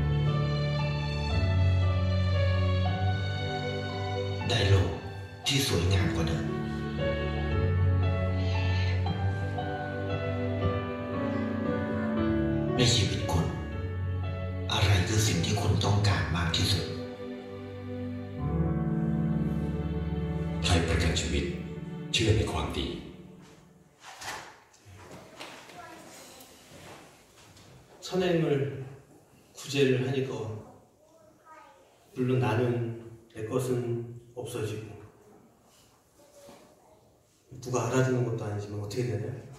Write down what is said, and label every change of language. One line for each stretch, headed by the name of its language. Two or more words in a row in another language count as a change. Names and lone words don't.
Thai: ได้โลกที่สวยงามกว่าเดิมในชีวิตคุณอะไรคือสิ่งที่คุณต้องการมากที่สุด ไทยประกันชีวิตเชื่อในความดี
Korean: 선행을 구제를 하니까 물론 나는 내 것은 없어지고 누가 알아주는 것도 아니지만 어떻게 되냐?